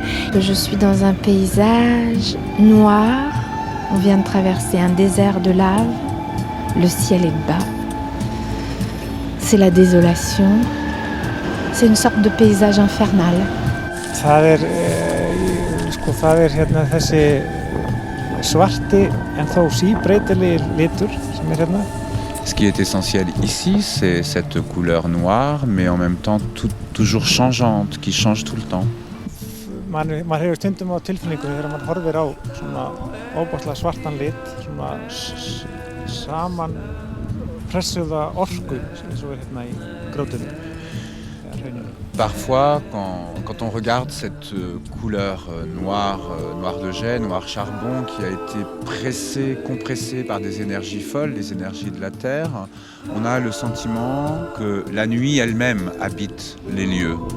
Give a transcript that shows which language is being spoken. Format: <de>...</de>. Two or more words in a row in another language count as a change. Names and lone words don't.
<fr>Je suis dans un paysage noir, on vient de traverser un désert de lave, le ciel est bas, c'est la désolation, c'est une sorte de paysage infernal.</fr> <is>Það hérna þessi svarti en þó síbreytilegi litur sem hérna.</is> <fr>Ce qui est essentiel ici, c'est cette couleur noire, mais en même temps toujours changeante, qui change tout le temps.</fr> <is>Maður hefur stundum á tilfinningu þegar maður horfir á svona óbærslega svartan lit, svona saman pressuða orku eins og hérna í grótunum, eða hrauninu.</is> <fr>Parfois, quand on regarde cette couleur noire de jet, noir charbon, qui a été compressée par des énergies folles, les énergies de la Terre, on a le sentiment que la nuit elle-même habite les lieux.</fr>